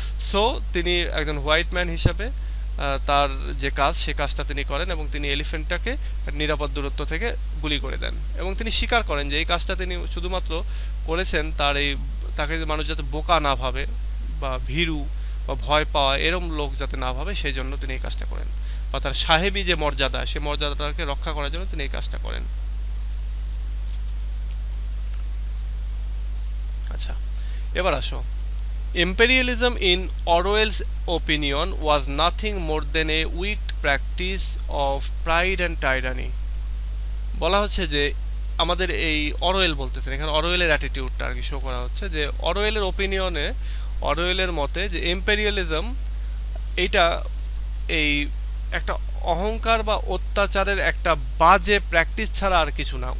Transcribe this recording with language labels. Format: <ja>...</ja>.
<bn>So তিনি একজন white man হিসাবে তার যে কাজ সে কাজটা তিনি করেন এবং তিনি এলিফ্যান্টটাকে নিরাপদ দূরত্ব থেকে গুলি করে দেন এবং তিনি স্বীকার করেন যে এই কাজটা তিনি শুধুমাত্র করেছেন তার এই তাকে মানুষ যাতে বোকা না ভাবে বা ভীরু বা ভয় পাওয়া এরম লোক যাতে না ভাবে সেই জন্য তিনি এই কাজটা করেন, বা তার সাহেবী যে মর্যাদা সে মর্যাদাটাকে রক্ষা করার জন্য তিনি এই কাজটা করেন। আচ্ছা, এবার আসো,</bn> <en>imperialism in Orwell's opinion was nothing more than a weak practice of pride and tyranny।</en> <bn>বলা হচ্ছে যে আমাদের এই অরওয়েল বলতেছেন, এখানে অরওয়েলের অ্যাটিটিউডটা আর কি শো করা হচ্ছে যে অরওয়েলের ওপিনিয়নে, অরওয়েলের মতে যে ইম্পেরিয়ালিজম এইটা এই একটা অহংকার বা অত্যাচারের একটা বাজে প্র্যাকটিস ছাড়া আর কিছু না।</bn>